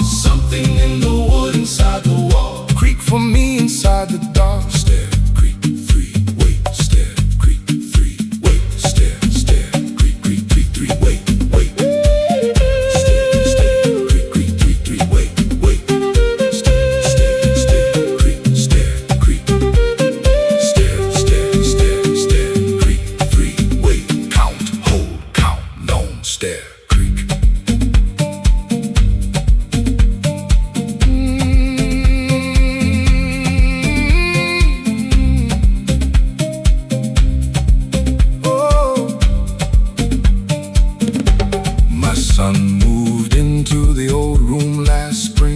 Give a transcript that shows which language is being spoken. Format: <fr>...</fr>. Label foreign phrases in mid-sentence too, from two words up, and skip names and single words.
<en>Something in the wood inside the wall. Creak for me inside the dark. Stair, creak, 3, wait, stair, creak, 3, wait, stair, stair, creak, creak, 3, 3, wait, wait. Stair, stair, creak, creak, 3, 3, wait, wait. Stair, stair, stair, creak, stair, creak. Stair, stair, stair, stair, creak, 3, wait. Count, hold, count, long, stair, creak. My son moved into the old room last spring.</en>